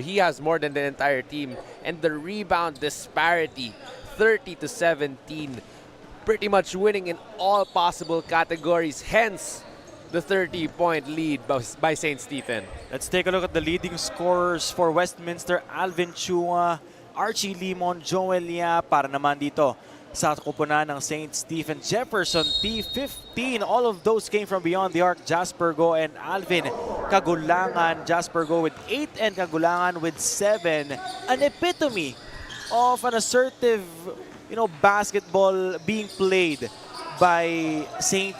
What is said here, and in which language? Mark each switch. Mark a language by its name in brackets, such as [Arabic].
[English] He has more than the entire team. And the rebound disparity, 30-17. Pretty much winning in all possible categories. Hence, the 30-point lead by St. Stephen. Let's take a look at the leading scorers for Westminster. Alvin Chua, Archie Limon, Joel Yap. [Filipino] Para naman dito sa kupunan ng St. Stephen, Jefferson P15. [English] All of those came from beyond the arc. Jasper Go and Alvin Kagulangan. Jasper Go with 8 and Kagulangan with 7. An epitome of an assertive, basketball being played by St.